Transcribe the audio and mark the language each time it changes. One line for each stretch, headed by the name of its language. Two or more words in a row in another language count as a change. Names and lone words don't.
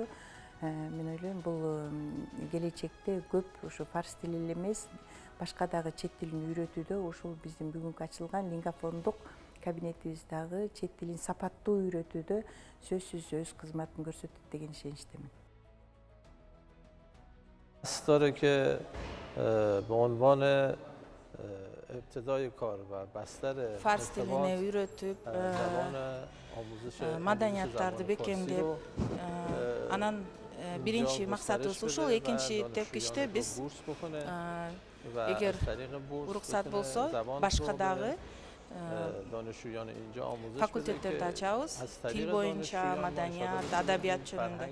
Kyrgyz: Мен ойлойм бул келечекте көп ушу фарс тили эле эмес башка дагы чет тилин үйрөтүүдө ушул биздин бүгүнкү ачылган лингофондук кабинетибиз дагы чет тилин сапаттуу үйрөтүүдө сөзсүз өз кызматын көрсөтөт деген ишеничтемин.
Persian: داره که به عنوان ابتدای کار و بستر
Kyrgyz: Fars tilini үйrөтүp, маданияттарды бекемдеп, анан биринчи максатыбыз ушул, экинчи тепкичте биз эгер уруксат болсо башка дагы факультеттерди ачабыз, тил боюнча, маданият, адабият жөнүндө.